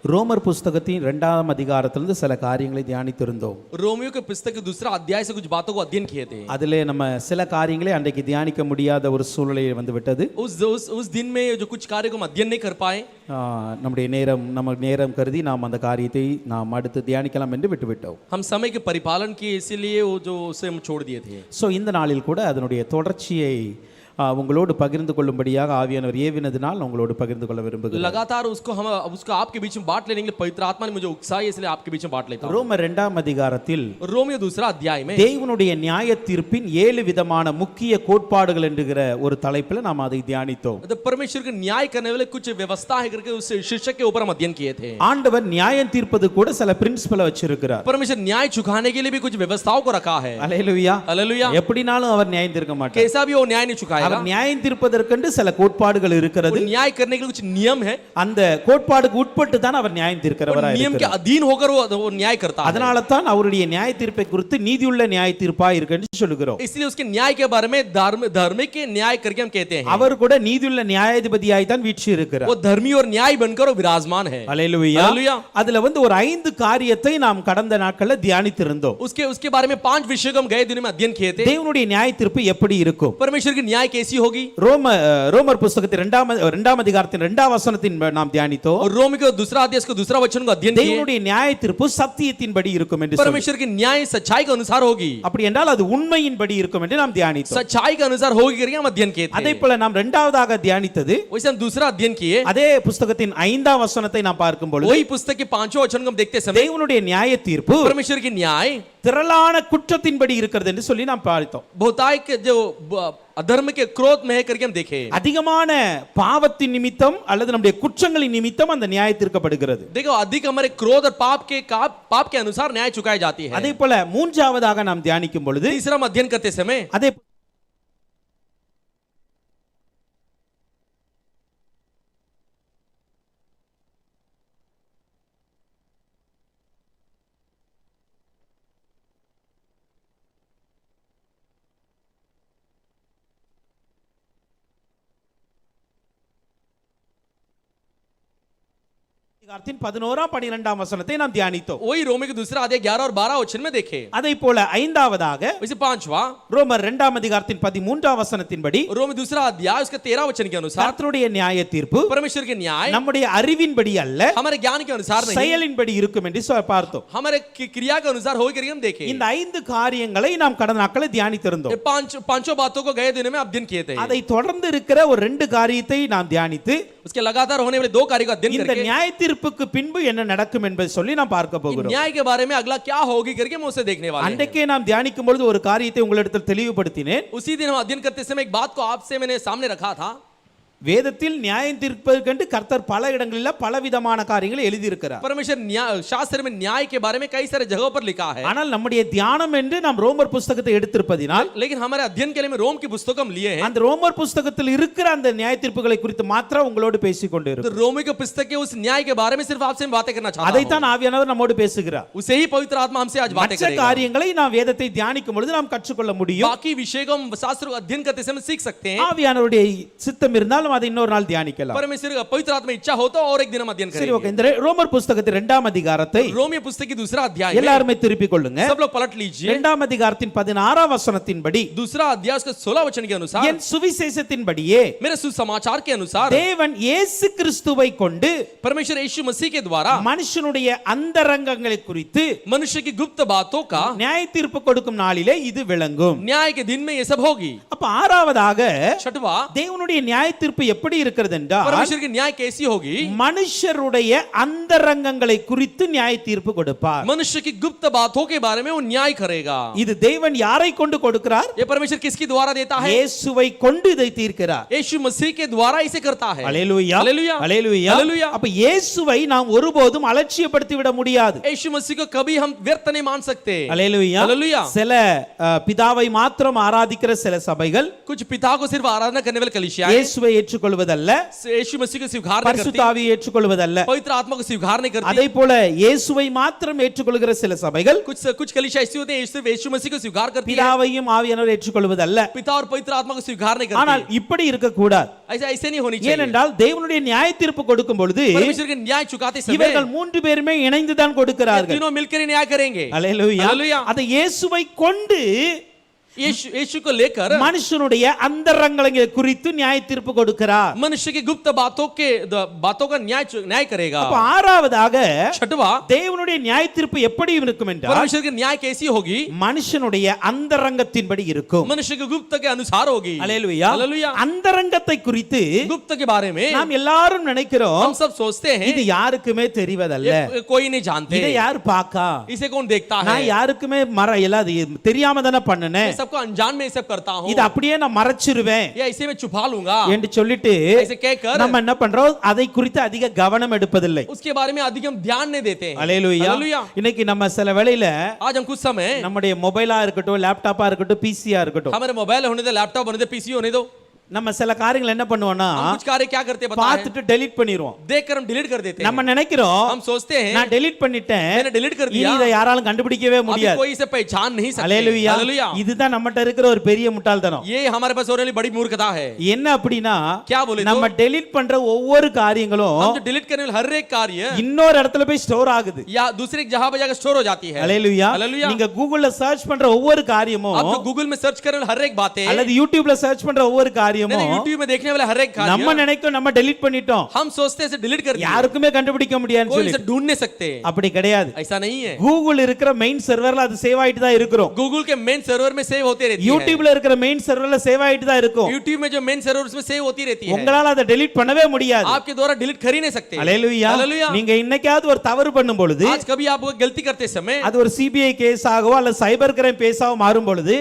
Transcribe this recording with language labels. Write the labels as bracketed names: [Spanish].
[Tamil] ரோமர் புஸ்தகத்தின் 2ஆம் அதிகாரத்திலிருந்து சில காரியங்களை தியானித்திருந்தோம். [Hindi] रोमियो के पुस्तक के दूसरा अध्याय से कुछ बातों को अध्ययन किए थे. [Tamil] அதிலே நம்ம சில காரியங்களை அன்றைக்கு தியானிக்க முடியாத ஒரு சூழ்நிலை வந்து விட்டது. [Hindi] उस दिन में जो कुछ कार्य को हम अध्ययन नहीं कर पाए, [Tamil] நம்முடைய நேரம் கருதி நாம் அந்த காரியத்தை நாம் அடுத்து தியானிக்கலாம் என்று விட்டுவிட்டோம். [Hindi] हम समय के परिपालन किए, इसीलिए वो जो उसे हम छोड़ दिए थे. [Tamil] சோ இந்த நாளில் கூட அதனுடைய தொடர்ச்சியை உங்களோடு பகிர்ந்து கொள்ளும்படியாக ஆவியானவர் ஏவினதினால் உங்களோடு பகிர்ந்து கொள்ள விரும்புகிறேன். [Hindi] लगातार उसको आपके बीच में बांट लेने के लिए पवित्र आत्मा ने मुझे उकसाई, इसलिए आपके बीच में बांट लेता हूं. [Tamil] ரோமர் 2ஆம் அதிகாரத்தில் [Hindi] रोमियो दूसरा अध्याय में [Tamil] தேவனுடைய நியாய தீர்ப்பின் 7 விதமான முக்கிய கோட்பாடுகள் என்கிற ஒரு தலைப்பில் நாம் அதை தியானித்தோம். [Hindi] तो परमेश्वर के न्याय करने वाले कुछ व्यवस्था है करके उस शीर्षक के ऊपर हम अध्ययन किए थे. [Tamil] ஆண்டவர் நியாயம் தீர்ப்பது கூட சில பிரின்சிபலை வச்சிருக்கிறார். [Hindi] परमेश्वर न्याय चुकाने के लिए भी कुछ व्यवस्थाओं को रखा है. [Tamil] அல்லேலூயா [Hindi] हालेलुया. [Tamil] எப்படினாலும் அவர் நியாயம் தீர்க்க மாட்டார். [Hindi] कैसा भी वो न्याय नहीं चुकाएगा. [Tamil] அவர் நியாயம் தீர்ப்பதற்கென்று சில கோட்பாடுகள் இருக்கிறது. [Hindi] न्याय करने के लिए कुछ नियम है. [Tamil] அந்த கோட்பாடுக்கு உட்பட்டு தான் அவர் நியாயம் தீர்க்கிறவராய் [Hindi] नियम के [Tamil] இருக்கிறார். [Hindi] अधीन होकर वो न्याय करता है. [Tamil] அதனால தான் அவருடைய நியாய தீர்ப்பை குறித்து நீதியுள்ள நியாய தீர்ப்பாய் இருக்குன்னு சொல்லுகிறோம். [Hindi] इसलिए उसके न्याय के बारे में धार्मिक के न्याय करके हम कहते हैं. [Tamil] அவர் கூட நீதியுள்ள நியாயாதிபதியாய் தான் வீற்று இருக்கிறார். [Hindi] वो धर्मी और न्याय बनकर वो विराजमान है. [Tamil] அல்லேலூயா. [Hindi] हालेलुया. [Tamil] அதுல வந்து ஒரு 5 காரியத்தை நாம் கடந்த நாட்கள்ல தியானித்திருந்தோம். [Hindi] उसके बारे में 5 विषय को हम गए दिनों में अध्ययन किए थे. [Tamil] தேவனுடைய நியாய தீர்ப்பு எப்படி இருக்கும்? [Hindi] परमेश्वर की न्याय कैसी होगी? [Tamil] ரோமர் புத்தகத்தின் 2ஆம் அதிகாரத்தின் 2ஆம் வசனத்தின் நாம் தியானித்தோம். [Hindi] और रोमी के दूसरा अध्याय के दूसरा वचन को अध्ययन किए. [Tamil] தேவனுடைய நியாய தீர்ப்பு சத்தியத்தின்படி இருக்கும் என்று சொல்லி. [Hindi] परमेश्वर की न्याय सच्चाई के अनुसार होगी. [Tamil] அப்படி என்றால் அது உண்மையின்படி இருக்கும் என்று நாம் தியானித்தோம். [Hindi] सच्चाई के अनुसार होगी करके हम अध्ययन किए थे. [Tamil] அதே போல நாம் இரண்டாவதாக தியானித்தது [Hindi] वैसे हम दूसरा अध्ययन किए. [Tamil] அதே புத்தகத்தின் 5ஆம் வசனத்தை நாம் பார்க்கும் பொழுது [Hindi] वही पुस्तक के 5वें वचन को हम देखते समय [Tamil] தேவனுடைய நியாய தீர்ப்பு [Hindi] परमेश्वर की न्याय [Tamil] திரளான குற்றத்தின்படி இருக்கிறது என்று சொல்லி நாம் பார்த்தோம். [Hindi] बहुतायत के जो अधर्म के क्रोध में है करके हम देखे. [Tamil] அதிகமான பாவத்தின் நிமித்தம் அல்லது நம்முடைய குற்றங்களின் நிமித்தம் அந்த நியாயம் தீர்க்கப்படுகிறது. [Hindi] देखो अधिक हमारे क्रोध और पाप के अनुसार न्याय चुकाई जाती है. [Tamil] அதே போல மூன்றாவதாக நாம் தியானிக்கும் பொழுது [Hindi] तीसरा अध्ययन करते समय [Tamil] அதே அதிகாரத்தின் 11ஆம் 12ஆம் வசனத்தை நாம் தியானித்தோம். [Hindi] वही रोमी के दूसरा अध्याय 11 और 12 वचन में देखे. [Tamil] அதே போல ஐந்தாவதாக [Hindi] वैसे पांचवा [Tamil] ரோமர் 2ஆம் அதிகாரத்தின் 13ஆம் வசனத்தின்படி [Hindi] रोमी दूसरा अध्याय उसके 13 वचन के अनुसार [Tamil] கர்த்தருடைய நியாய தீர்ப்பு [Hindi] परमेश्वर के न्याय [Tamil] நம்முடைய அறிவின்படி அல்ல [Hindi] हमारे ज्ञान के अनुसार नहीं [Tamil] செயலின்படி இருக்கும் என்று பார்த்தோம். [Hindi] हमारे क्रिया के अनुसार होगी करके हम देखे. [Tamil] இந்த 5 காரியங்களை நாம் கடந்த நாட்களில் தியானித்திருந்தோம். [Hindi] पांचों बातों को गए दिनों में अध्ययन किए थे. [Tamil] அதை தொடர்ந்து இருக்கிற ஒரு 2 காரியத்தை நாம் தியானித்து [Hindi] उसके लगातार होने वाले 2 कार्य को अध्ययन [Tamil] இந்த [Hindi] करके [Tamil] நியாய தீர்ப்புக்கு பின்பு என்ன நடக்கும் என்பதை சொல்லி நாம் பார்க்க போகிறோம். [Hindi] न्याय के बारे में अगला क्या होगी करके हम उसे देखने वाले हैं. [Tamil] அன்றைக்கே நாம் தியானிக்கும் பொழுது ஒரு காரியத்தை உங்களிடத்தில் தெளிவுபடுத்தினேன். [Hindi] उसी दिन हम अध्ययन करते समय एक बात को आपसे मैंने सामने रखा था. [Tamil] வேதத்தில் நியாயம் தீர்ப்பதற்கென்று கர்த்தர் பல இடங்களில் பலவிதமான காரியங்களை எழுதியிருக்கிறார். [Hindi] परमेश्वर शास्त्र में न्याय के बारे में कई सारे जगहों पर लिखा है. [Tamil] ஆனால் நம்முடைய தியானம் என்று நாம் ரோமர் புத்தகத்தை எடுத்திருப்பதினால் [Hindi] लेकिन हमारे अध्ययन के लिए में रोम की पुस्तक हम लिए हैं. [Tamil] அந்த ரோமர் புத்தகத்தில் இருக்கிற அந்த நியாய தீர்ப்புகளை குறித்து மாத்திரம் உங்களோடு பேசிக் [Hindi] तो [Tamil] கொண்டிருக்கிறோம். [Hindi] रोमी के पुस्तक के उस न्याय के बारे में सिर्फ आपसे बातें करना चाहता हूं. [Tamil] அதைத்தான் ஆவியானவர் நம்மோடு பேசுகிறார். [Hindi] उसे ही पवित्र आत्मा हमसे आज बातें [Tamil] மற்ற [Hindi] करेगा. [Tamil] காரியங்களை நாம் வேதத்தை தியானிக்கும் பொழுது நாம் கற்றுக்கொள்ள முடியும். [Hindi] बाकी विषय को हम शास्त्र को अध्ययन करते समय सीख सकते हैं. [Tamil] ஆவியானவருடைய சித்தம் இருந்தாலும் அதை இன்னொரு நாள் தியானிக்கலாம். [Hindi] परमेश्वर का पवित्र आत्मा इच्छा हो तो और एक दिन हम अध्ययन [Tamil] சரி, ஓகே. [Hindi] करेंगे. [Tamil] இந்த ரோமர் புத்தகத்தின் 2ஆம் அதிகாரத்தை [Hindi] रोमी पुस्तक की दूसरा अध्याय में [Tamil] எல்லாரும் திருப்பிக் கொள்ளுங்க. [Hindi] सब लोग पलट लीजिए. [Tamil] 2ஆம் அதிகாரத்தின் 16ஆம் வசனத்தின்படி [Hindi] दूसरा अध्याय उसका 16 वचन के अनुसार [Tamil] என் சுவிசேஷத்தின்படியே [Hindi] मेरे सुसमाचार के अनुसार [Tamil] தேவன் இயேசு கிறிஸ்துவை கொண்டு [Hindi] परमेश्वर यीशु मसीह के द्वारा [Tamil] மனுஷனுடைய அந்தரங்கங்களை குறித்து [Hindi] मनुष्य की गुप्त बातों का [Tamil] நியாய தீர்ப்பு கொடுக்கும் நாளிலே இது விளங்கும். [Hindi] न्याय के दिन में ये सब होगी. [Tamil] அப்ப ஆறாவதாக [Hindi] छठवा [Tamil] தேவனுடைய நியாய தீர்ப்பு எப்படி இருக்கிறது என்றால் [Hindi] परमेश्वर की न्याय कैसी होगी? [Tamil] மனுஷருடைய அந்தரங்கங்களை குறித்து நியாய தீர்ப்பு கொடுப்பார். [Hindi] मनुष्य की गुप्त बातों के बारे में वो न्याय करेगा. [Tamil] இது தேவன் யாரை கொண்டு கொடுக்கிறார்? [Hindi] ये परमेश्वर किसके द्वारा देता है? [Tamil] இயேசுவை கொண்டு இதை தீர்க்கிறார். [Hindi] यीशु मसीह के द्वारा इसे करता है. [Tamil] அல்லேலூயா, அல்லேலூயா, அல்லேலூயா. அல்லேலூயா. அப்ப இயேசுவை நாம் ஒருபோதும் அலட்சியப்படுத்தி விட முடியாது. [Hindi] यीशु मसीह को कभी हम व्यर्थ नहीं मान सकते. [Tamil] அல்லேலூயா, அல்லேலூயா. சில பிதாவை மாத்திரம் ஆராதிக்கிற சில சபைகள் [Hindi] कुछ पिता को सिर्फ आराधना करने वाले कलीसिया [Tamil] இயேசுவை ஏற்றுக்கொள்வதல்ல, [Hindi] यीशु मसीह को स्वीकार नहीं [Tamil] பரிசுத்த [Hindi] करती, [Tamil] ஆவியை ஏற்றுக்கொள்வதல்ல. [Hindi] पवित्र आत्मा को स्वीकार नहीं करती। [Tamil] அதே போல இயேசுவை மாத்திரம் ஏற்றுக்கொள்கிற சில சபைகள் [Hindi] कुछ कलीसिया ऐसी होती है सिर्फ यीशु मसीह को स्वीकार करती है, [Tamil] பிதாவையும் ஆவியானவரை ஏற்றுக்கொள்வதல்ல. [Hindi] पिता और पवित्र आत्मा को स्वीकार नहीं [Tamil] ஆனால் [Hindi] करती। [Tamil] இப்படி இருக்க கூடாது. [Hindi] ऐसे नहीं होनी चाहिए। [Tamil] ஏனென்றால் தேவனுடைய நியாய தீர்ப்பு கொடுக்கும் பொழுது [Hindi] परमेश्वर के न्याय चुकाते समय [Tamil] இவர்கள் மூன்று பேருமே இணைந்து தான் கொடுக்கிறார்கள். [Hindi] तीनों मिलकर ही न्याय करेंगे। [Tamil] அல்லேலூயா. [Hindi] हालेलुया। [Tamil] அதை இயேசுவை கொண்டு [Hindi] यीशु को लेकर [Tamil] மனுஷனுடைய அந்தரங்களை குறித்து நியாய தீர்ப்பு கொடுக்கிறார். [Hindi] मनुष्य की गुप्त बातों का न्याय करेगा। [Tamil] அப்ப ஆறாவதாக [Hindi] छठवा, [Tamil] தேவனுடைய நியாய தீர்ப்பு எப்படி இருக்கும் என்றால் [Hindi] परमेश्वर की न्याय कैसी होगी? [Tamil] மனுஷனுடைய அந்தரங்கத்தின்படி இருக்கும். [Hindi] मनुष्य के गुप्त के अनुसार होगी। [Tamil] அல்லேலூயா. [Hindi] हालेलुया। [Tamil] அந்தரங்கத்தை குறித்து [Hindi] गुप्त के बारे में [Tamil] நாம் எல்லாரும் நினைக்கிறோம் [Hindi] हम सब सोचते हैं [Tamil] இது யாருக்குமே தெரிவதல்ல, [Hindi] कोई नहीं जानते, [Tamil] இதை யார் பாக்கா, [Hindi] इसे कौन देखता है? [Tamil] நான் யாருக்குமே எல்லாது தெரியாம தானே பண்ணனே, [Hindi] सबको अनजान में सब करता हूं, [Tamil] இது அப்படியே நான் மறைச்சிருவேன் [Hindi] या इसे मैं छुपा लूंगा [Tamil] என்று சொல்லிட்டு [Hindi] ऐसे कहकर [Tamil] நம்ம என்ன பண்றோம், அதை குறித்து அதிக கவனம் எடுப்பதில்லை. [Hindi] उसके बारे में अधिक हम ध्यान नहीं देते हैं। [Tamil] அல்லேலூயா. [Hindi] हालेलुया। [Tamil] இன்னைக்கு நம்ம சில வேளையில [Hindi] आज हम कुछ समय [Tamil] நம்முடைய மொபைலா இருக்கட்டும், லேப்டாப்பா இருக்கட்டும், பிசியா இருக்கட்டும், [Hindi] हमारे मोबाइल होने दो, लैपटॉप होने दो, पीसी होने दो, [Tamil] நம்ம சில காரியங்கள் என்ன பண்ணுவோம்னா [Hindi] हम कुछ कार्य क्या करते हैं पता है? [Tamil] பார்த்துட்டு டெலீட் பண்ணிடுவோம். [Hindi] देखकर हम डिलीट कर देते हैं। [Tamil] நம்ம நினைக்கிறோம் [Hindi] हम सोचते हैं [Tamil] நான் டெலீட் பண்ணிட்டேன், [Hindi] मैंने डिलीट कर [Tamil] இனி [Hindi] दिया, [Tamil] இதை யாராலும் கண்டுபிடிக்கவே [Hindi] अभी [Tamil] முடியாது. [Hindi] कोई इसे पहचान नहीं सकते। [Tamil] அல்லேலூயா. [Hindi] हालेलुया। [Tamil] இதுதான் நம்மட்ட இருக்கிற ஒரு பெரிய முட்டாள்தனம். [Hindi] ये हमारे पास होने वाली बड़ी मूर्खता है। [Tamil] என்ன அப்படின்னா [Hindi] क्या बोले तो? [Tamil] நம்ம டெலீட் பண்ற ஒவ்வொரு காரியங்களும் [Hindi] हम जो डिलीट करने वाले हर एक कार्य [Tamil] இன்னொரு இடத்துல போய் ஸ்டோர் ஆகுது. [Hindi] या दूसरे जगह पे जाकर स्टोर हो जाती है। [Tamil] அல்லேலூயா. [Hindi] हालेलुया। [Tamil] நீங்க கூகுள்ல சர்ச் பண்ற ஒவ்வொரு காரியமும் [Hindi] आप जो गूगल में सर्च करने वाले हर एक बातें, [Tamil] அல்லது யூடியூப்ல சர்ச் பண்ற ஒவ்வொரு காரியமும் [Hindi] यूट्यूब में देखने वाले हर एक कार्य, [Tamil] நம்ம நினைக்கும் நம்ம டெலீட் பண்ணிட்டோம், [Hindi] हम सोचते हैं इसे डिलीट कर दिया, [Tamil] யாருக்குமே கண்டுபிடிக்க முடியாதுன்னு [Hindi] कोई [Tamil] சொல்லி. [Hindi] इसे ढूंढ नहीं सकते। [Tamil] அப்படி கிடையாது. [Hindi] ऐसा नहीं है। [Tamil] கூகுள் இருக்கிற மெயின் சர்வர்ல அது சேவ் ஆயிட்டு தான் இருக்கும். [Hindi] गूगल के मेन सर्वर में सेव होते रहती है। [Tamil] யூடியூப்ல இருக்கிற மெயின் சர்வர்ல சேவ் ஆயிட்டு தான் இருக்கும். [Hindi] यूट्यूब में जो मेन सर्वर उसमें सेव होती रहती है। [Tamil] உங்களால அதை டெலீட் பண்ணவே முடியாது. [Hindi] आपके द्वारा डिलीट कर ही नहीं सकते। [Tamil] அல்லேலூயா. [Hindi] हालेलुया। [Tamil] நீங்க இன்னைக்காவது ஒரு தவறு பண்ணும் பொழுது [Hindi] आज कभी आप गलती करते समय [Tamil] அது ஒரு சிபிஐ கேஸ் ஆகவோ அல்லது சைபர் கிரைம் கேஸாவோ மாறும் பொழுது